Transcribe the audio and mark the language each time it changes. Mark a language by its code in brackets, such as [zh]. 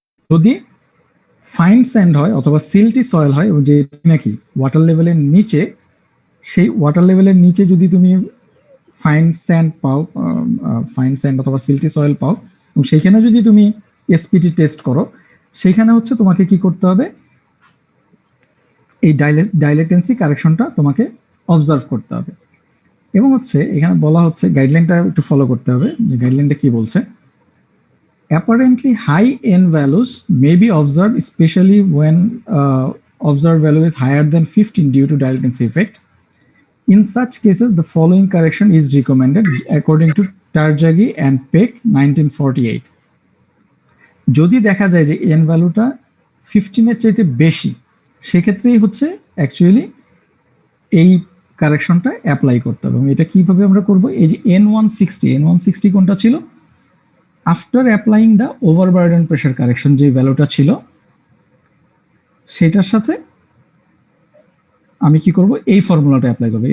[bn] যদি fine sand হয় অথবা সিল্টি সয়েল হয় যে নাকি ওয়াটার লেভেলের নিচে, সেই ওয়াটার লেভেলের নিচে যদি তুমি ফাইন স্যান্ড পাও, ফাইন স্যান্ড অথবা সিল্টি সয়েল পাও এবং সেইখানে যদি তুমি এসপিটি টেস্ট করো, সেইখানে হচ্ছে তোমাকে কি করতে হবে, এই ডাইলেটেন্সি কারেকশনটা তোমাকে অবজার্ভ করতে হবে। এবং হচ্ছে এখানে বলা হচ্ছে গাইডলাইনটা একটু ফলো করতে হবে, যে গাইডলাইনটা কি বলছে। [en] Apparently high N values may be observed, especially when observed value is higher than 15 due to dilatancy effect. In such cases, the following correction is recommended according to Tarjagi and Peck 1948. [bn] যদি দেখা যায় যে N ভ্যালুটা 15 এর চাইতে বেশি, সেক্ষেত্রেই হচ্ছে actually এই কারেকশনটা অ্যাপ্লাই করতে হবে। এবং এটা কিভাবে আমরা করব, এই যে N160 কোনটা ছিল, [en] after applying the overburden pressure correction [bn] যে ভ্যালুটা ছিল সেটার সাথে আমি কি করব, এই ফর্মুলাটা অ্যাপ্লাই করব।